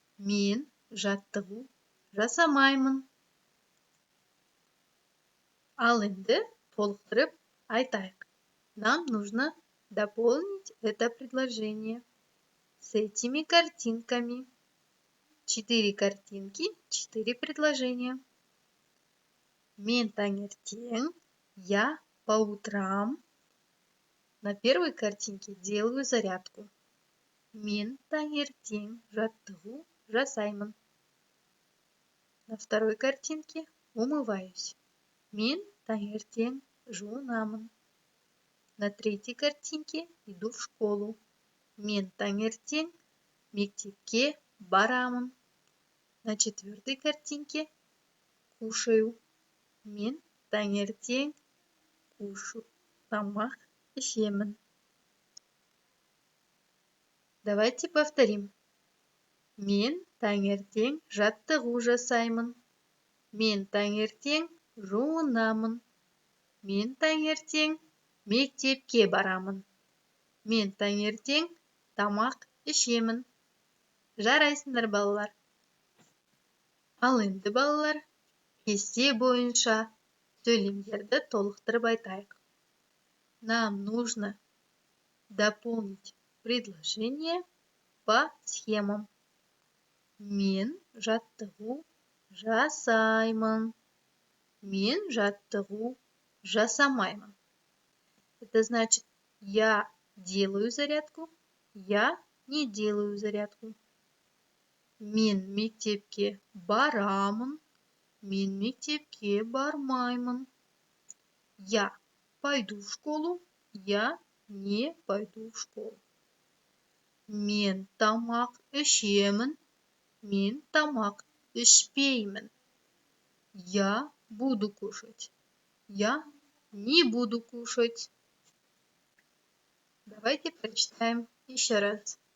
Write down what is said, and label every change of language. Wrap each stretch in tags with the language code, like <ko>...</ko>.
<kk>Мен жаттығу жасамаймын. Ал енді толықтырып айтайық.</kk> <ru>Нам нужно дополнить это предложение с этими картинками. 4 картинки, 4 предложения.</ru> <kk>Мен таңертең,</kk> <ru>я по утрам. На первой картинке делаю зарядку.</ru> <kk>Мен таңертең жаттығу жасаймын.</kk> <ru>На второй картинке умываюсь.</ru> <kk>Мен таңертең жуынамын.</kk> <ru>На третьей картинке иду в школу.</ru> <kk>Мен таңертең мектепке барамын.</kk> <ru>На четвертой картинке кушаю.</ru> <kk>Мен таңертең тамақ ішемін.</kk> <ru>Давайте повторим.</ru> <kk>Мен таңертең жаттығу жасаймын. Мен таңертең жуынамын. Мен таңертең мектепке барамын. Мен таңертең тамақ ішемін. Жарайсыңдар, балалар. Ал енді, балалар, кесте бойынша сөйлемдерді толықтырып айтайық.</kk> <ru>Нам нужно дополнить предложение по схемам.</ru> <kk>Мен жаттығу жасаймын. Мен жаттығу жасамаймын.</kk> <ru>Это значит, я делаю зарядку, я не делаю зарядку.</ru> <kk>Мен мектепке барамын, мен мектепке бармаймын.</kk> <ru>Я пойду в школу, я не пойду в школу.</ru> <kk>Мен тамақ ішемін, мен тамақ ішпеймін.</kk> <ru>Я буду кушать, я не буду кушать. Давайте прочитаем еще раз.</ru>